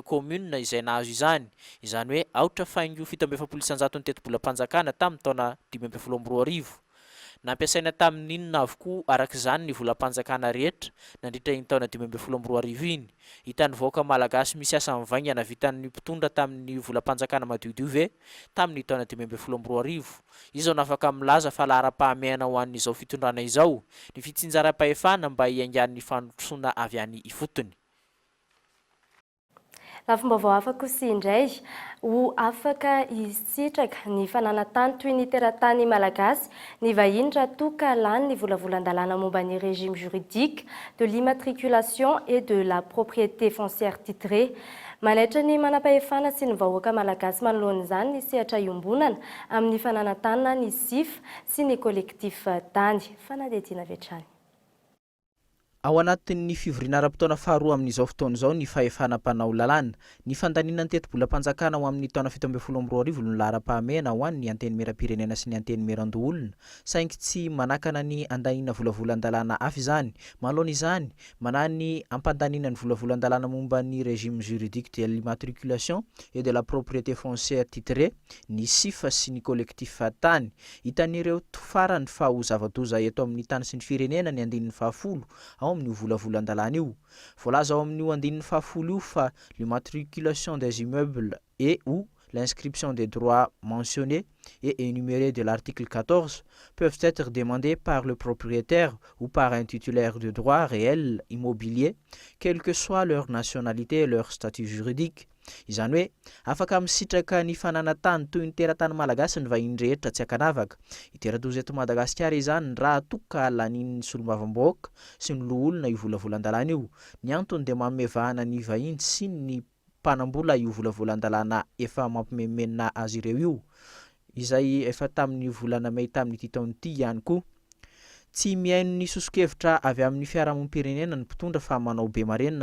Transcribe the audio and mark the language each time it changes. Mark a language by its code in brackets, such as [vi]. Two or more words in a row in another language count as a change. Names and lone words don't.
[mg] commune izay nahazo izany hoe aotra faingo 7.700 tetebolam-panjakana tamin'ny taona 2022 nampiasaina tamin'inona avokoa arak'izany ny volam-panjakana rehetra nandritra iny taona 2022 iny hitan'ny vahoaka malagasy misy asa mivaingana vitan'ny mpitondra tamin'ny volam-panjakana madiodio ve tamin'ny taona 2022 izao nafaka milaza fa lahara-pahamehana ho an'izao fitondrana izao ny fitsinjaram-pahefana mba hiaingan'ny fandrosoana avy any ifotony. Lafombaovao afaka kosa indray ho afaka isitraka ny fananantany toy ny teratany malagasy ny vahiny raha toa ka lany ny volavolan-dalàna momba ny [fr] régime juridique de l'immatriculation et de la propriété foncière titrée. [mg] Manaitra ny manam-pahefana sy ny vahoaka malagasy manoloan'izany ny sehatra iombonana amin'ny fananantana ny SIF sy ny collectif tany fanadihadiana avy hatrany. Ao anatin'ny fivoriana ara-potoana faharoa amin'izao fotoana izao ny fahefanam-panao lalàna ny fandaniana ny tetebolam-panjakana ho amin'ny taona 2022 no lahara-pahamehana ho an'ny anteny mera-pirenena sy ny anteny meran-doholona saingy tsy manakana ny andaniana volavolan-dalàna hafa izany manoloana izany manany ampandaniana ny volavolan-dalàna momba ny [fr] régime juridique de l'immatriculation et de la propriété foncière titrée [mg] ny SIF sy ny collectif tany hitan'ireo farany fa ho zava-doza eto amin'ny tany sy ny firenena ny andinin'ny fahafolo ao amin'ny volavolan-dalàna io voalaza ao amin'ny andinin'ny fahafolo io fa [fr] l'immatriculation des immeubles et ou l'inscription des droits mentionnés et énumérés de l'article 14 peuvent être demandés par le propriétaire ou par un titulaire de droit réel immobilier, quelle que soit leur nationalité et leur statut juridique. [mg] Izany hoe afaka misitraka ny fananantany toy ny teratany malagasy ny vahiny rehetra tsy akanavaka iteradoza eto Madagasikara izany raha toka lanin'ny solombavambahoaka sy ny loholona io volavolan-dalàna io ny antony dia mamevahana ny vahiny sy ny mpanambola io volavolan-dalàna efa mampimemena azy ireo io izay efa tamin'ny volana May tamin'ity taon'ity ihany koa tsy miaino ny sosokevitra avy amin'ny fiarahamonim-pirenena ny mpitondra fa manao be marenina